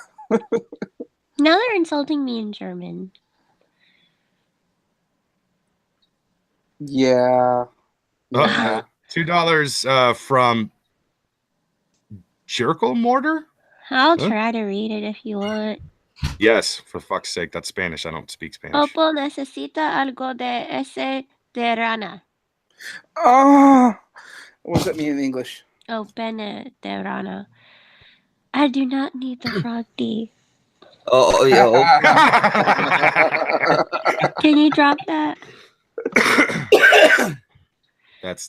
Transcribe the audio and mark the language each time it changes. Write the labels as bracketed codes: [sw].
[en] Now they're insulting me in German. Yeah. Yeah. $2 from Jerkle Mortar? I'll Huh? try to read it if you want. Yes, for fuck's sake. That's Spanish. I don't speak Spanish. [es] Opal necesita algo de ese de rana. Ah. [en] What does that mean in English? Oh, [es] pene de rana. [en] I do not need the frog D. Oh, yeah. Can you drop that? That's